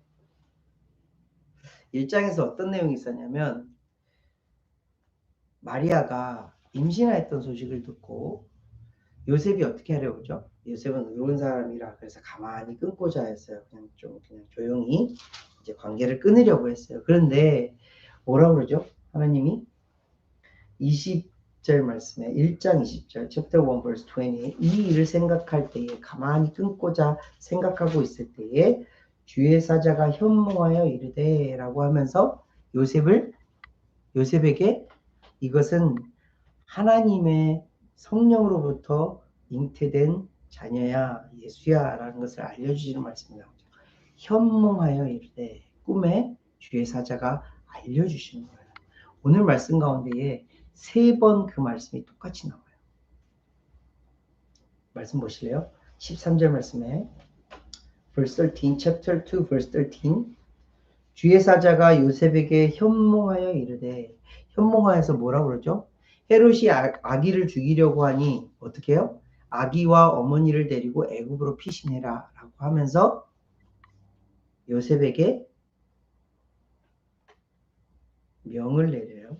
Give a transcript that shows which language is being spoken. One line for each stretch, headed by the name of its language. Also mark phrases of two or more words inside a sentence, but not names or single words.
Korean: 1장에서 어떤 내용이 있었냐면, 마리아가 임신하였던 소식을 듣고 요셉이 어떻게 하려고 그러죠? 요셉은 의로운 사람이라 그래서 가만히 끊고자 했어요. 그냥 조용히 이제 관계를 끊으려고 했어요. 그런데 뭐라고 그러죠? 하나님이 20절 말씀에 1장 20절
English: chapter 1 verse 20,
Korean: 이 일을 생각할 때에, 가만히 끊고자 생각하고 있을 때에 주의 사자가 현몽하여 이르되 라고 하면서 요셉에게 이것은 하나님의 성령으로부터 잉태된 자녀야, 예수야 라는 것을 알려주시는 말씀이 나오죠. 현몽하여 이르되, 꿈에 주의 사자가 알려주시는 거예요. 오늘 말씀 가운데에 3번 그 말씀이 똑같이 나와요. 말씀 보실래요? 13절 말씀에
English: verse 13, chapter 2 verse 13,
Korean: 주의 사자가 요셉에게 현몽하여 이르되, 현몽하여서 뭐라고 그러죠? 헤롯이 아기를 죽이려고 하니 어떻게 해요? 아기와 어머니를 데리고 애굽으로 피신해라 라고 하면서 요셉에게 명을 내려요.